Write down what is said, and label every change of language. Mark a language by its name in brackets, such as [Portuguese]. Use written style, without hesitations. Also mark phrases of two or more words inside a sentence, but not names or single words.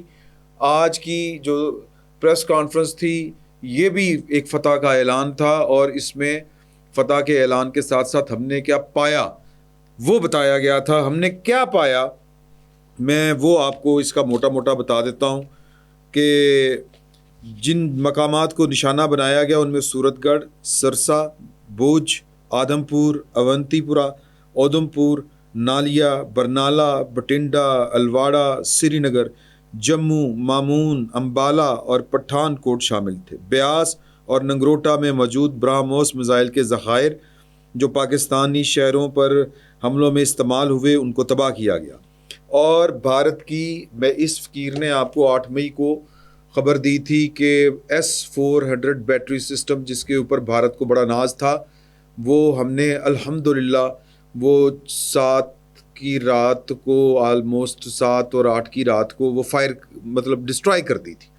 [Urdu] آج کی جو [English] press conference [Urdu] تھی یہ بھی ایک فتح کا اعلان تھا، اور اس میں فتح کے اعلان کے ساتھ ساتھ ہم نے کیا پایا وہ بتایا گیا تھا. ہم نے کیا پایا میں وہ آپ کو اس کا موٹا موٹا بتا دیتا ہوں کہ جن مقامات کو نشانہ بنایا گیا ان میں سورت گڑھ، سرسا، بھوج, آدمپور، اونتی پورہ، اودھمپور، نالیا، برنالہ، بٹنڈا، الواڑہ، سری نگر، جموں، مامون، امبالہ اور پٹھان کوٹ شامل تھے۔ بیاس اور ننگروٹا میں موجود برہموس میزائل کے ذخائر جو پاکستانی شہروں پر حملوں میں استعمال ہوئے ان کو تباہ کیا گیا۔ اور بھارت کی، میں اس فقیر نے آپ کو 8 مئی کو خبر دی تھی کہ S-400 [English] battery system [Urdu] جس کے اوپر بھارت کو بڑا ناز تھا، وہ ہم نے الحمدللہ وہ 7 کی رات کو، آلموسٹ 7 اور 8 کی رات کو وہ فائر مطلب ڈسٹرائی کر دی تھی۔